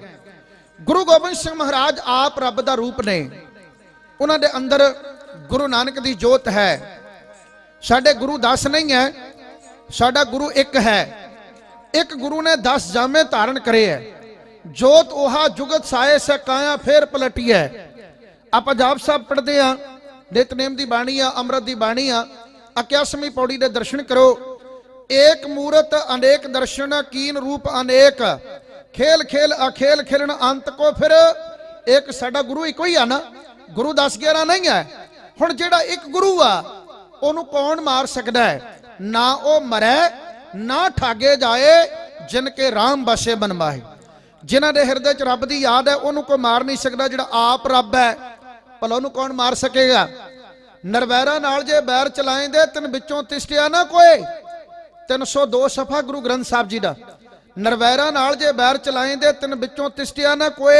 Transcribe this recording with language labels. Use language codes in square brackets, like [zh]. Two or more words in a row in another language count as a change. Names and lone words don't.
[pa] ਗੁਰੂ ਗੋਬਿੰਦ ਸਿੰਘ ਮਹਾਰਾਜ ਆਪ ਰੱਬ ਦਾ ਰੂਪ ਨੇ, ਉਹਨਾਂ ਦੇ ਅੰਦਰ ਗੁਰੂ ਨਾਨਕ ਦੀ ਜੋਤ ਹੈ। ਸਾਡੇ ਗੁਰੂ 10 ਨਹੀਂ ਹੈ, ਸਾਡਾ ਗੁਰੂ ਇੱਕ ਹੈ। ਇੱਕ ਗੁਰੂ ਨੇ 10 ਜਾਮੇ ਧਾਰਨ ਕਰੇ ਹੈ। ਜੋਤ ਓਹਾ ਜੁਗਤ ਸਾਏ ਸੇ ਕਾਇਆ ਫੇਰ ਪਲਟੀ ਹੈ। [hi] आप जाप साहब पढ़ते हैं, नितनेम की [pa] ਬਾਣੀ ਆ, [hi] अमृत की [pa] ਬਾਣੀ ਆ, [hi] 81ਵੀਂ पौड़ी के दर्शन करो। [pa] ਏਕ ਮੂਰਤ ਅਨੇਕ ਦਰਸ਼ਨ ਕੀਨ ਰੂਪ ਅਨੇਕ, ਖੇਲ ਖੇਲ ਅਖੇਲ ਖੇਲਨ ਅੰਤ ਕੋ ਫਿਰ ਏਕ। ਸਾਡਾ ਗੁਰੂ ਏਕ ਹੀ ਆ ਨਾ, ਗੁਰੂ 10-11 ਨਹੀਂ ਹੈ। ਹੁਣ ਜਿਹੜਾ ਇੱਕ ਗੁਰੂ ਆ ਓਨੂੰ ਕੌਣ ਮਾਰ ਸਕਦਾ ਹੈ? ਨਾ ਓ ਮਰੈ ਨਾ ਠਾਗੇ ਜਾਏ, ਜਿਨਕੇ ਰਾਮ ਬਸੇ ਬਨਵਾਏ। ਜਿਨ੍ਹਾਂ ਦੇ ਹਿਰਦੇ ਚ ਰੱਬ ਦੀ ਯਾਦ ਹੈ ਓਨੂੰ ਕੋਈ ਮਾਰ ਨਹੀਂ ਸਕਦਾ। ਜਿਹੜਾ ਆਪ ਰੱਬ ਹੈ ਭਲਾ ਓਨੂੰ ਕੌਣ ਮਾਰ ਸਕੇਗਾ? ਨਿਰਵੈਰਾ ਨਾਲ ਜੇ ਵੈਰ ਚਲਾਇੰਦੇ ਤਿਨ ਵਿਚੋਂ ਤਿਸਟਿਆ ਨਾ ਕੋਈ। 302 ਸਫਾ ਗੁਰੂ ਗ੍ਰੰਥ ਸਾਹਿਬ ਜੀ ਦਾ। ਨਿਰਵੈਰਾ ਨਾਲ ਜੇ ਵੈਰ ਚਲਾਇੰਦੇ ਤਿਨ ਵਿਚੋਂ ਤਿਸਟਿਆ ਨਾ ਕੋਈ।